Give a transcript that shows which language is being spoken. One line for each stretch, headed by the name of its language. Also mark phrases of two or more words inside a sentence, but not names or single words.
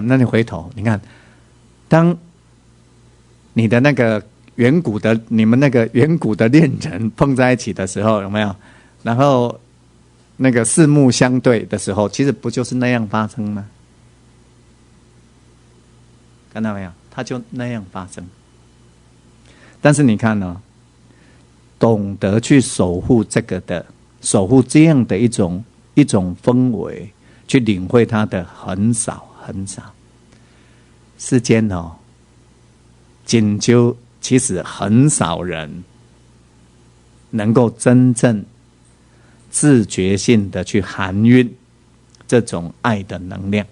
Chinese: 那你回頭，你看，當你的那個你們那個遠古的戀人碰在一起的時候，有沒有？然後那個四目相對的時候，其實不就是那樣發生嗎？看到沒有？它就那樣發生。但是你看哦，懂得去守護這樣的一種氛圍，去領會它的很少很少。世間哦，僅就其實很少人能夠真正自覺性的去含蘊這種愛的能量。